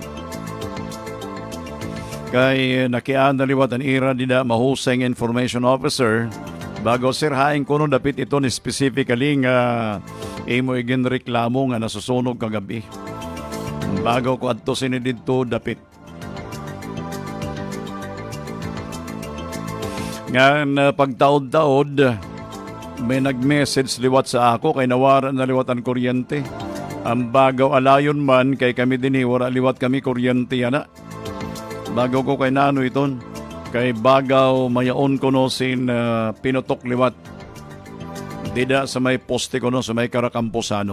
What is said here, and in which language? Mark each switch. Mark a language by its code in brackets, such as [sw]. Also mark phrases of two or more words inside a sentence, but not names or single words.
[war] Kay nakiaan na liwat ang ira dida mahusay [en] information officer [war] bago sirhain kuno dapit ito ni specifically nga imo igin reklamo nga nasusunog kagabi. Bago ko adto sinididto dapit. Nga pagtaod-taod, may nag-message liwat sa ako kay nawaran na liwat ang kuryente. Ang bagaw alayon man kay kami din wala liwat kami kuryente yana. Bago ko kay nano iton, kay bagaw mayaon ko no sin pinutok liwat. Dida sa may poste ko no, sa may Karakamposano.